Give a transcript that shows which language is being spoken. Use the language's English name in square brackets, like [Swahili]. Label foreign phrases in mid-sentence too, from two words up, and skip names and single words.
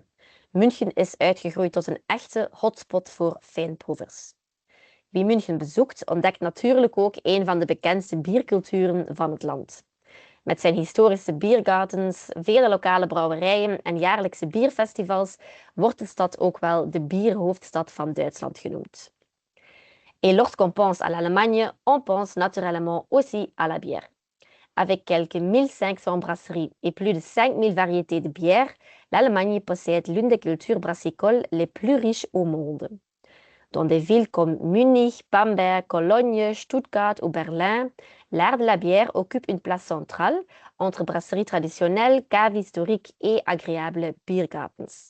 [Dutch] München is uitgegroeid tot een echte hotspot voor fijnproevers. Wie München bezoekt, ontdekt natuurlijk ook een van de bekendste bierculturen van het land. Met zijn historische biergardens, vele lokale brouwerijen en jaarlijkse bierfestivals wordt de stad ook wel de bierhoofdstad van Duitsland genoemd. [French] Et lorsqu'on pense à l'Allemagne, on pense naturellement aussi à la bière. Avec quelques 1500 brasseries et plus de 5000 variétés de bière, l'Allemagne possède l'une des cultures brassicoles les plus riches au monde. Dans des villes comme Munich, Bamberg, Cologne, Stuttgart ou Berlin, l'art de la bière occupe une place centrale entre brasseries traditionnelles, caves historiques et agréables biergardens.